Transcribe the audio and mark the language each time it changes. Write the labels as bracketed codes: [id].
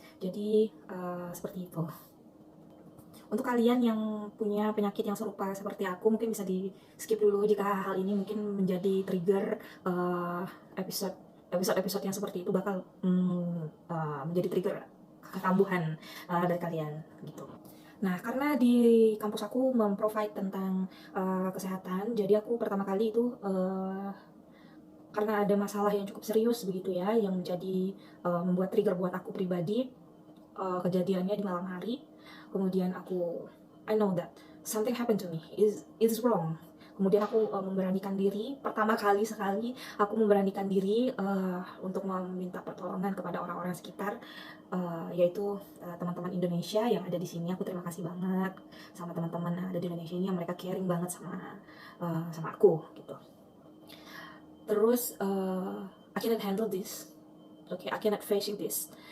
[id] Jadi seperti itu. Untuk kalian yang punya penyakit yang serupa seperti aku, mungkin bisa di skip dulu jika hal ini mungkin menjadi trigger episode yang seperti itu bakal menjadi trigger kekambuhan dari kalian gitu. Nah, karena di kampus aku memprovide tentang kesehatan, jadi aku pertama kali itu karena ada masalah yang cukup serius begitu ya, yang menjadi membuat trigger buat aku pribadi, kejadiannya di malam hari. [en] Kemudian I know that something happened to me, is wrong. [id] Kemudian aku memberanikan diri, pertama kali sekali aku memberanikan diri untuk meminta pertolongan kepada orang-orang sekitar, yaitu teman-teman Indonesia yang ada di sini. Aku terima kasih banget sama teman-teman yang ada di Indonesia ini, yang mereka caring banget sama aku gitu. [en] Terus I cannot handle this, okay, I cannot facing this.